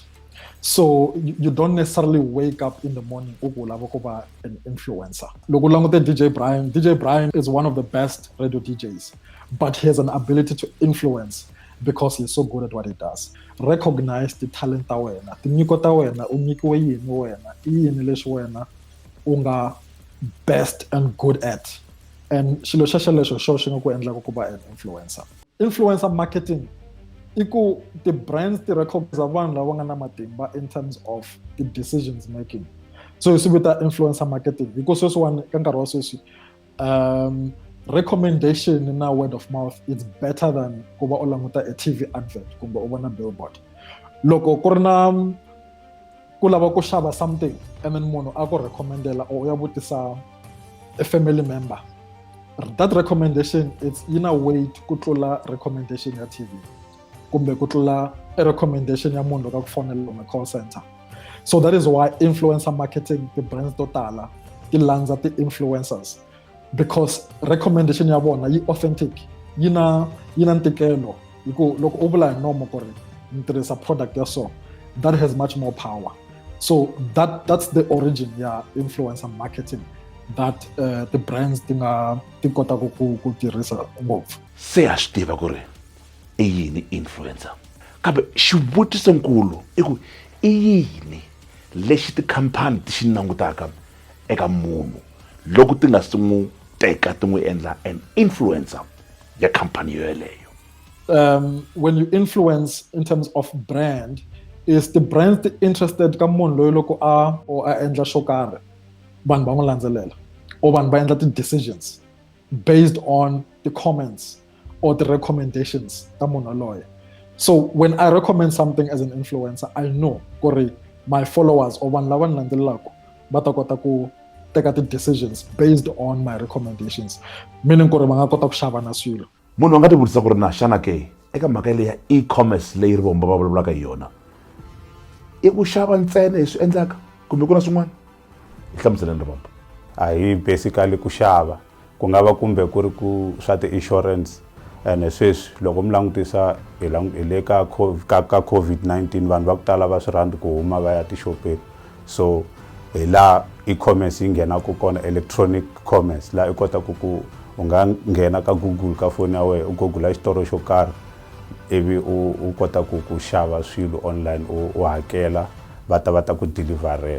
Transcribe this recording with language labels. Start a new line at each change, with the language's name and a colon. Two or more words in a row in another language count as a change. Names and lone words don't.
English: So you don't necessarily wake up in the morning
Tsonga: u ku lava ku va
English: an influencer.
Tsonga: Loko u langute
English: DJ Brian is one of the best radio DJs, but he has an ability to influence because he's so good at what he does. Recognize the talent
Tsonga: ta wena, tinyiko ta wena, u nyikiwe yini wena, i yini leswi wena u nga
English: best and good at,
Tsonga: and xilo xexelexo xo xi nga ku endlaka ku va
English: an influencer. Influencer marketing
Tsonga: i ku ti-brands ti recognize vanhu lava nga na matimba
English: in terms of the decisions making.
Tsonga: So hi swi vita
English: influencer marketing because
Tsonga: sweswiwani ka nkarhi wa sweswi recommendation na
English: word of mouth is better than
Tsonga: ku va u languta
English: a TV advert
Tsonga: kumbe u vona billboard. Loko ku ri na ku lava ku xava
English: something and then
Tsonga: munhu a ku recommendela or u ya vutisa
English: a family member, that recommendation it's in a way
Tsonga: ku tlula recommendation ya TV kumbe ku tlula a recommendation ya munhu ka ku fonela
English: on a call center. So that is why influencer marketing, the brands
Tsonga: to tala ti landza ti-influencers,
English: because recommendation
Tsonga: ya vona yi authentic, yi na ntikelo. Loko u vula hi nomo ku ri ni tirhisa product ya so,
English: that has much more power. So that's the origin ya influencer marketing that the brands
Tsonga: ti kota ku tirhisa ngopfu. Se ha swi tiva ku ri i yini influencer, kambe xivutisonkulu i ku i yini lexi tikhampani ti xi langutaka eka munhu loko ti nga si n'wi teka ti n'wi endla
English: an influencer
Tsonga: ya khampani yoyeleyo.
English: When you influence in terms of brand, is the brand interested
Tsonga: ka munhu loyi loko a endla xo karhi vanhu va n'wi landzelela,
English: or
Tsonga: vanhu va endla ti-decisions
English: based on the comments or the recommendations
Tsonga: ta munhu loyo.
English: So when I recommend something as an influencer, I know
Tsonga: ku ri
English: my followers or
Tsonga: vanhu lava ni landzelelaka va ta kota ku teka ti-decisions
English: based on my recommendations, meaning
Tsonga: ku ri va nga kota ku xava na swilo. Munhu a nga ti vutisa ku ri na xana ke eka mhaka leyi ya e-commerce leyi ri vomba va vulavulaka hi yona i ku xava ntsena hi swi endlaka kumbe ku na swin'wana? Hi hlamuseleni rivomba. Hi basically ku xava ku nga va kumbe ku ri ku swa ti-insurance, and sweswi loko mi langutisa hi le ka COVID-19 vanhu va ku tala va swi rhandzi ku huma va ya tixopeni. So hi laha e-commerce yi nghenaka kona,
English: electronic commerce,
Tsonga: laha i kotaka ku u nga nghena ka Google ka foni ya wena u google xitoro xo karhi ivi u kota ku xava swilo online, u hakela va ta ku deliverela.